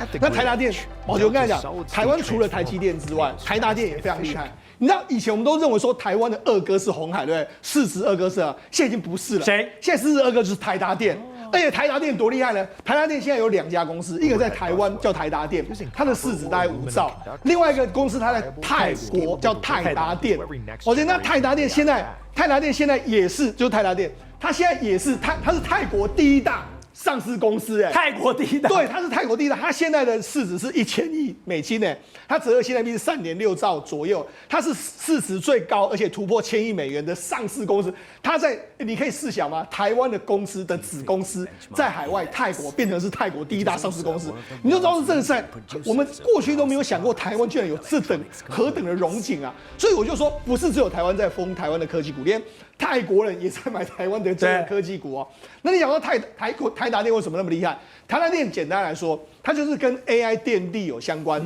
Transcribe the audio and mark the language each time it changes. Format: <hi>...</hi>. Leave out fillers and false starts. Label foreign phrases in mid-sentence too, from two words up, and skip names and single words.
<zh>那台達電，寶傑我跟你講，台灣除了台積電之外，台達電也非常厲害。你知道以前我們都認為說台灣的二哥是鴻海，对不對？市值二哥是啊，現在已經不是了。誰？現在市值二哥就是台達電。而且台達電多厲害呢？台達電現在有2家公司，一個在台灣叫台達電，它的市值大概5兆；另外一個公司它在泰國叫泰達電。而且那泰達電現在也是，就是泰達電，它現在也是它是泰國第一大上市公司，泰國第一大，对，它是泰国第一大，它现在的市值是1000亿美金，它折合现在币是3.6兆左右，它是市值最高而且突破1000億美元的上市公司。它在你可以試想嗎？台灣的公司的子公司在海外泰國變成是泰国第一大上市公司，你就知道是这个在我們過去都沒有想過台灣居然有這等何等的榮景啊！所以我就說，不是只有台灣在瘋台灣的科技股，連泰國人也在買台灣的這個科技股哦。那你想說台達電為什麼那麼厲害？台達電簡單來說，它就是跟 AI 電力有相關。</zh>